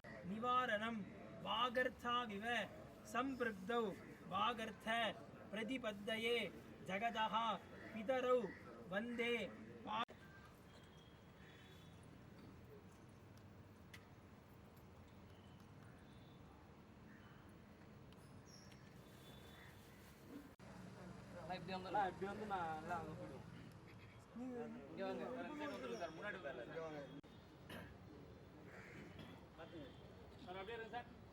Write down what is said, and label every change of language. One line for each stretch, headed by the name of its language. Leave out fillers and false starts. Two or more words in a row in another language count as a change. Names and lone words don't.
Sanskrit: निवारणं वागर्थाविव सम्पृक्तौ वागर्थ प्रतिपद्दये जगदः पितरौ वन्दे
Tamil: இப்படி வந்து நான் எல்லாம் அங்கே போயிடுவோம். இங்கே வாங்க சார், முன்னாடி சார் அப்படியே இருங்க சார்.